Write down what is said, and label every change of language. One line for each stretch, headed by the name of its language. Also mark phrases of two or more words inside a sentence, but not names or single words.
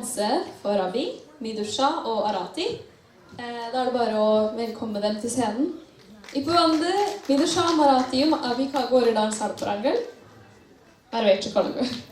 Norwegian: her for Ravi, Midusha og Arati. Da er det bare å velkomme dem til scenen.
Tamil: இப்போ வந்து மிதுஷா மராத்தியும் அபிகாவுக்கு ஒரு டான்ஸ் ஆட போறாங்க. வரவேற்றுக்கொள்ளுங்க.